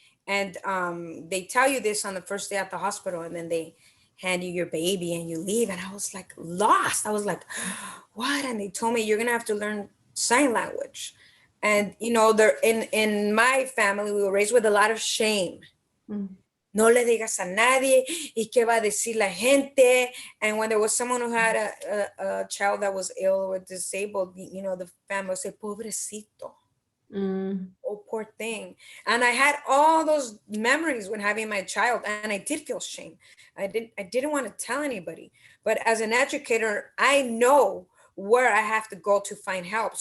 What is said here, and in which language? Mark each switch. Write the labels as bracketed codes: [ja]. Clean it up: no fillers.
[en] And they tell you this on the first day at the hospital, and then they hand you your baby and you leave. And I was like lost. I was like, what? And they told me you're gonna have to learn sign language. And there in my family, we were raised with a lot of shame. Mm. [es] No le digas a nadie, y qué va a decir la gente. [en] And when there was someone who had a child that was ill or disabled, the family would say, pobrecito. Mm. Oh, poor thing. And I had all those memories when having my child, and I did feel shame. I didn't want to tell anybody. But as an educator, I know where I have to go to find help.